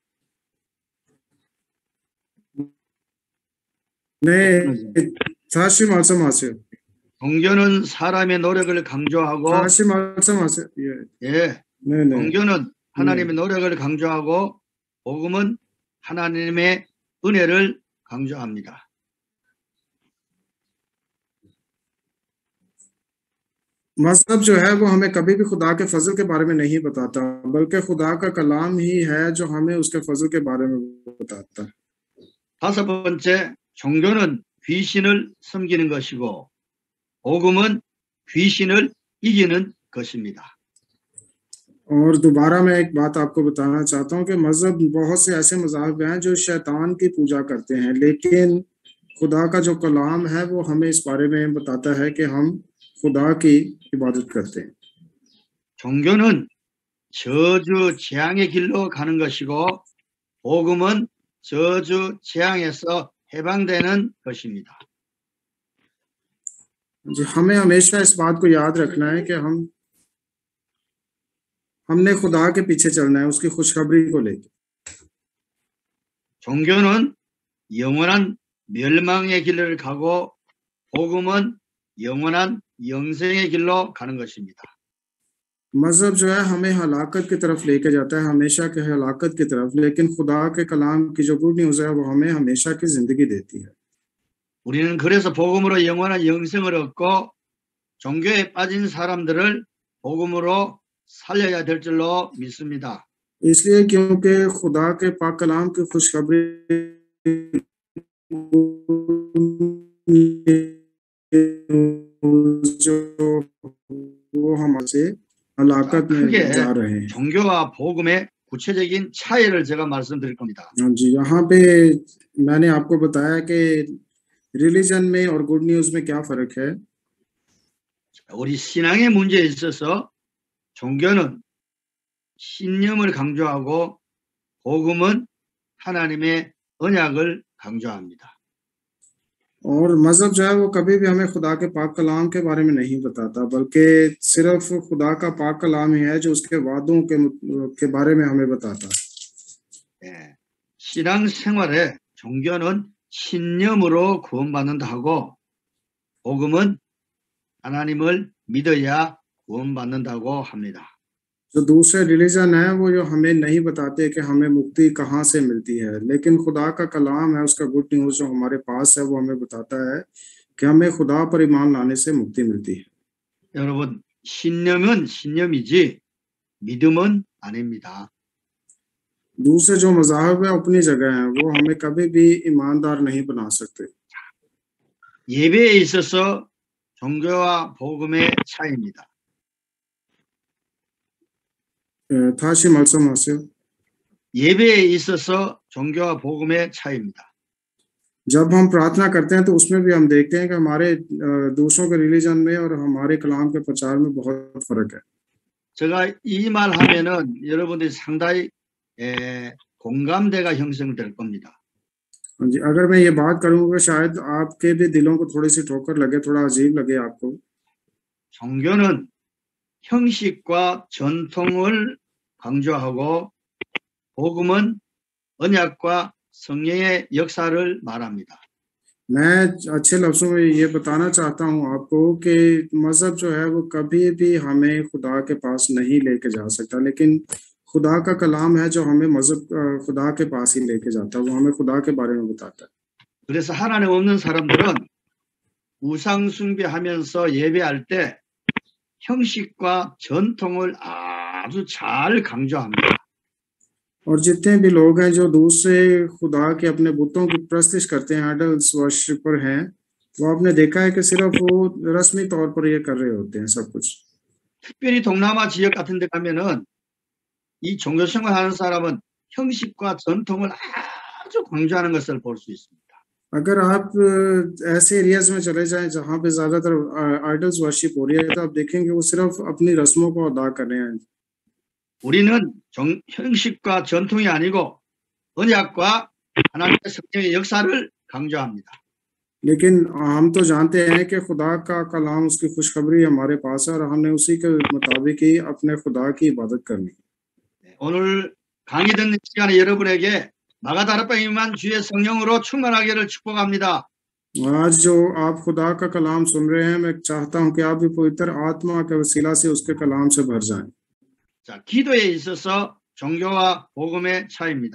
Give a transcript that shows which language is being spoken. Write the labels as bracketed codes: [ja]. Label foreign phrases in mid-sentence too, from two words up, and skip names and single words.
[ko] 네, 다시 말씀하세요. 종교는 사람의 노력을 강조하고 다시 말씀하세요. 예. 예. 네, 네. 종교는 하나님의 노력을 강조하고 복음은 하나님의 은혜를 강조합니다. [ur] مذہب جو ہے وہ ہمیں کبھی بھی خدا کے فضل کے بارے میں نہیں بتاتا، بلکہ خدا کا کلام ہی ہے جو ہمیں اس کے فضل کے بارے میں بتاتا ہے. [ko] 다섯 번째, 종교는 귀신을 섬기는 것이고 복음은 귀신을 이기는 것입니다. [ur] اور دوبارہ میں ایک بات آپ کو بتانا چاہتا ہوں کہ مذہب بہت سے ایسے مذاہب ہیں جو شیطان کی پوجا کرتے ہیں، لیکن خدا کا جو کلام ہے وہ ہمیں اس بارے میں بتاتا ہے کہ ہم خدا کی عبادت کرتے ہیں. [ko] 종교는 저주 재앙의 길로 가는 것이고 복음은 저주 재앙에서 해방되는 것입니다. [ur] جی، ہمیں ہمیشہ اس بات کو یاد رکھنا ہے کہ ہم نے خدا کے پیچھے چلنا ہے اس کی خوشخبری کو لے کر. [ko] 종교는 영원한 멸망의 길을 가고 복음은 영원한 영생의 길로 가는 것입니다. [ur] مذہب جو ہے ہمیں ہلاکت کی طرف لے کے جاتا ہے، ہمیشہ کے ہلاکت کی طرف، لیکن خدا کے کلام کی جو [en] good news [ur] ہے وہ ہمیں ہمیشہ کی زندگی دیتی ہے. [ko] 우리는 그래서 복음으로 영원한 영생을 얻고 종교에 빠진 사람들을 복음으로 살려야 될 줄로 믿습니다. [ur] اس لیے کیونکہ خدا کے پاک کلام کی خوشخبری جو وہ ہم سے ہلاکت میں [ko] 크게 [ur] جا رہے ہیں. [ko] 종교와 복음의 구체적인 차이를 제가 말씀드릴 겁니다. [ur] ہاں جی، یہاں پہ میں نے آپ کو بتایا کہ ریلیجن میں اور [en] good news [ur] میں کیا فرق ہے. [ko] 우리 신앙의 문제에 있어서 종교는 신념을 강조하고 복음은 하나님의 언약을 강조합니다. [ur] اور مذہب جو ہے وہ کبھی بھی ہمیں خدا کے پاک کلام کے بارے میں نہیں بتاتا، بلکہ صرف خدا کا پاک کلام ہی ہے جو اس کے وعدوں کے بارے میں ہمیں بتاتا ہے. [ko] 예, 신앙 생활에 종교는 신념으로 구원받는다 하고 복음은 하나님을 믿어야 구원받는다고 합니다. [ur] جو دوسرے ریلیجن ہے وہ جو ہمیں نہیں بتاتے کہ ہمیں مکتی کہاں سے ملتی ہے، لیکن خدا کا کلام ہے، اس کا [en] good news [ur] جو ہمارے پاس ہے وہ ہمیں بتاتا ہے کہ ہمیں خدا پر ایمان لانے سے مکتی ملتی ہے. [ko] 여러분, 신념은 신념이지 믿음은 아닙니다. [ur] دوسرے جو مذاہب ہے اپنی جگہ ہے، وہ ہمیں کبھی بھی ایماندار نہیں بنا سکتے. [ko] 예배에 있어서 종교와 복음의 차이입니다. 다시 말씀하세요. 예배에 있어서 종교와 복음의 차이입니다. [ur] جب ہم پرارتھنا کرتے ہیں تو اس میں بھی ہم دیکھتے ہیں کہ ہمارے دوسروں کے ریلیجن میں اور ہمارے کلام کے پرچار میں بہت فرق ہے. [ko] 제가 이 말 하면은 여러분들이 상당히 공감대가 형성될 겁니다. [ur] ہاں جی، اگر میں یہ بات کروں گا شاید آپ کے بھی دلوں کو تھوڑی سی ٹھوکر لگے، تھوڑا عجیب لگے آپ کو. [ko] 종교는 형식과 전통을 강조하고 복음은 언약과 성령의 역사를 말합니다. [ur] میں اچھے لفظوں میں یہ بتانا چاہتا ہوں آپ کو کہ مذہب جو ہے وہ کبھی بھی ہمیں خدا کے پاس نہیں لے کے جا سکتا، لیکن خدا کا کلام ہے جو ہمیں مذہب خدا کے پاس ہی لے کے جاتا ہے، وہ ہمیں خدا کے بارے میں بتاتا ہے. [ko] 그래서 하나님 없는 사람들은 우상 숭배하면서 예배할 때 형식과 전통을 아주 잘 강조합니다. [ur] اور جتنے بھی لوگ ہیں جو دوسرے خدا کے اپنے بتوں کی پرستش کرتے ہیں, [en] idols worshipper [ur] ہیں، وہ آپ نے دیکھا ہے کہ صرف وہ رسمی طور پر یہ کر رہے ہوتے ہیں سب کچھ. [ko] 특별히 동남아 지역 같은 데 가면은 이 종교 생활하는 사람은 형식과 전통을 아주 강조하는 것을 볼 수 있습니다. [ur] اگر آپ ایسے ایریاز میں چلے جائیں جہاں پہ زیادہ تر [en] idols worship [ur] ہو رہی ہے، تو آپ دیکھیں گے وہ صرف اپنی رسموں کو ادا کر رہے ہیں. [ko] 우리는 형식과 전통이 아니고 언약과 하나님의 성령의 역사를 강조합니다. [ur] لیکن ہم تو جانتے ہیں کہ خدا کا کلام، اس کی خوشخبری ہمارے پاس ہے اور ہم نے اسی کے مطابق ہی اپنے خدا کی عبادت کرنی. [ko] 오늘 강의 듣는 시간에 여러분에게 마가다락방에 임한 주의 성령으로 충만하기를 축복합니다. [ur] آج جو آپ خدا کا کلام سن رہے ہیں، میں چاہتا ہوں کہ آپ بھی پوتر آتما کے وسیلہ سے اس کے کلام سے بھر جائیں. [ko] 자, 기도에 있어서 종교와 복음의 차이입니다.